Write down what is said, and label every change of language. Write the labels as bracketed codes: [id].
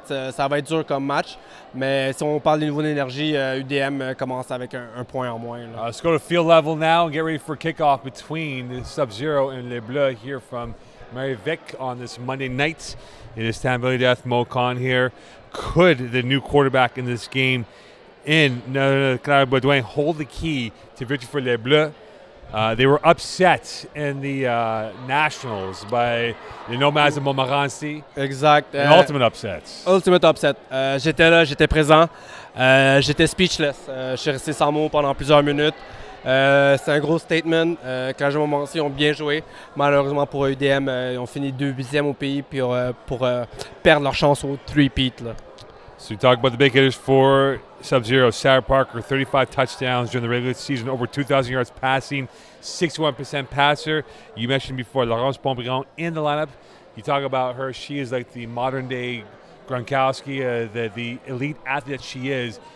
[fr] Ça va être dur comme match. Mais si on parle des niveaux d'énergie, UDM commence avec un point en moins. [en] Let's go to field level now and get ready for kickoff between Subzero and Les Bleues here from Marie-Vic on this Monday night. It is Tam Death Mo Khan here. Could the new quarterback in this game Clara Baudouin hold the key to victory for Les Bleues? They were upset in the Nationals by the Nomads of Montmorency. [fr] Exact. [en] Ultimate upset. Ultimate upset. [fr] J'étais là, j'étais présent. J'étais speechless. Je suis resté sans mots pendant plusieurs minutes. C'est un gros statement. Quand j'ai Montmorency, ils ont bien joué. Malheureusement pour UDM, ils ont fini 2e au pays pour perdre leur chance au 3-peat. [en] So we talk about the big hitters for Subzero. Sarah Parker, 35 touchdowns during the regular season, over 2,000 yards passing, 61% passer. You mentioned before Laurence Montbriand in the lineup. You talk about her. She is like the modern-day Gronkowski, the elite athlete that she is.